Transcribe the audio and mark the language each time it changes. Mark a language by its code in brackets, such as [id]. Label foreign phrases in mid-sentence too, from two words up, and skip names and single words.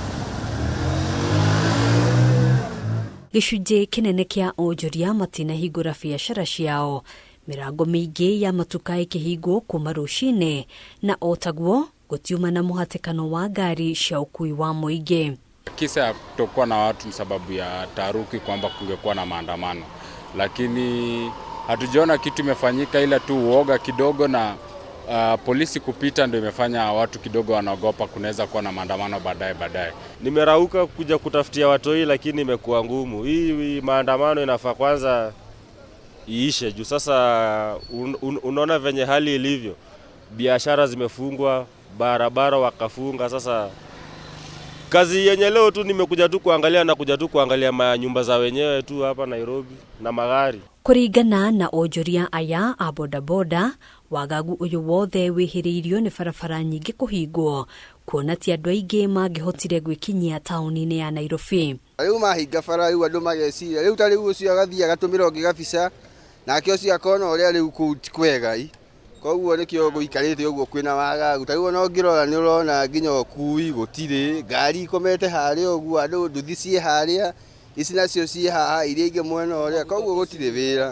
[ki] Gicunji kinene kia onjoria matinahingura biacara ciao, mirango mingi ya matuka ikihingwo kuma rucini na otaguo gutiuma na muhatikano wa ngari cia ukui wa muingi. [sw] Kisa ya kutokuwa na watu ni sababu ya taharuki kwamba kungekuwa na maandamano, lakini hatujaona kitu imefanyika, ila tu uoga kidogo na polisi kupita ndio imefanya watu kidogo wanaogopa kunaweza kuwa na maandamano baadaye. Nimerauka kuja kutafutia watoi, lakini imekuwa ngumu. Hii maandamano inafaa kwanza iishe juu sasa unaona venye hali ilivyo. Biashara zimefungwa, barabara wakafunga. Sasa kazi yenye leo tu nimekuja tu kuangalia manyumba za wenyewe tu hapa Nairobi na magari. [ki] Kuringana na onjoria aya a bodaboda, wagagu uyu wothe wihiriirio ni barabara nyingi kuhingwo, kuona ti andu aingi mangihotire gwikinyia tauni-ini ya Nairobi. Riu mahinga bara riu andu mageciria riu tari ucio agathia agatumira ongi gabica nake ucio akona uria riu kwega koguo nikio guikarite uguo kwina wagagu tariu no ngirora ni urona nginya ukui gutire ngari ikomete haria uguo andu nduthi cie haria ici nacio cie haha iria ingi mwena uria koguo gutire wira